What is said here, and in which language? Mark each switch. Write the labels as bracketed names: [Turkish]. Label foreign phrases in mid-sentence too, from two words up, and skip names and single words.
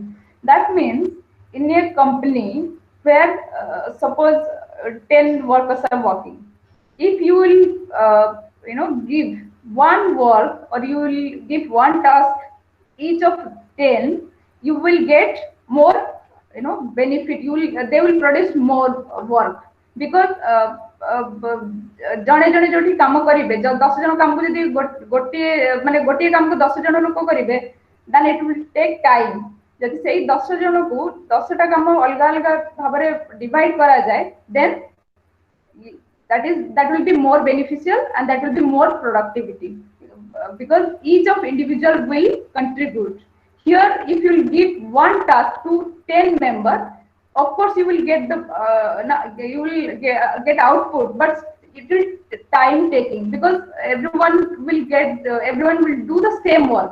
[English] That means in a company where suppose 10 workers are working, if you will give one work or you will give one task each of 10, you will get more benefit. You will they will produce more work because [Odia] ଜଣେ ଜଣେ ଯୋଉଠି କାମ କରିବେ 10 ଜଣ କାମକୁ ଯଦି ଗୋଟିଏ କାମକୁ 10 ଜଣ ଲୋକ କରିବେ [English] then it will take time. [Odia] ଯଦି ସେଇ 10 ଜଣକୁ 10ଟା କାମ ଅଲଗା ଅଲଗା ଭାବରେ ଡିଭାଇଡ କରାଯାଏ [English] then that will be more beneficial and that will be more productivity because each of individual will contribute. Here if you will give one task to 10 members, of course you will get you will get output, but it will time taking because everyone will do the same work.